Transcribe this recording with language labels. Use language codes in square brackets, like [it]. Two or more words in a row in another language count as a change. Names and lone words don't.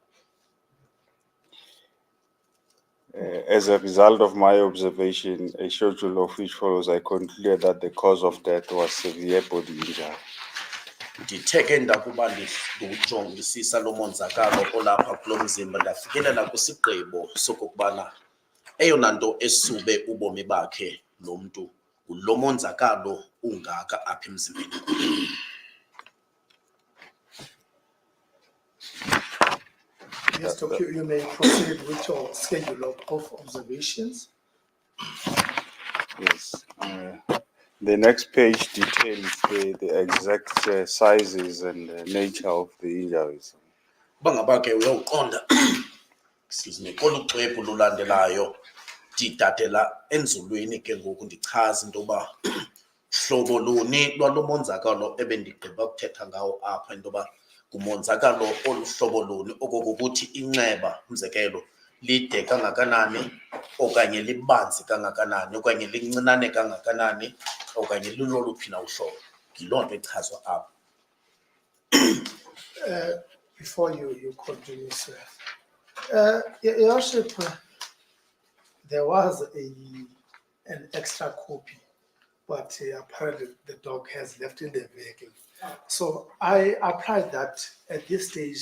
[en] As a result of my observation, a schedule of which follows, I concluded that the cause of death was severe body injury. [xh] Ndithe ke ndakuba ndiwujongisisa lo monzakalo olapha kulo mzimba ndafikelela kwisigqibo sokokubana eyona nto esube ubomi bakhe lo mntu ngulo monzakalo ungaka apha emzimbeni. [en] Yes, Doctor, you may proceed with your schedule of observations. Yes. The next page details the exact sizes and nature of the injuries. [xh] Bangaba ke uyawuqonda [en] excuse me [xh] kolu xwebhu lulandelayo ndidatela enzulwini ke ngoku ndichaza into yoba hlobo luni lwalo monzakalo ebendigqiba ukuthetha ngawo apha into yoba ngumonzakalo oluhlobo luni okokuthi inxeba umzekelo lide kangakanani okanye libanzi kangakanani okanye lincinane kangakanani okanye luloluphi na uhlobo. Yiloo nto echazwa apha. [en] Before you continue, sir, Your Worship, there was an extra copy, but apparently the dog has left in the vehicle. So I applied that at this stage.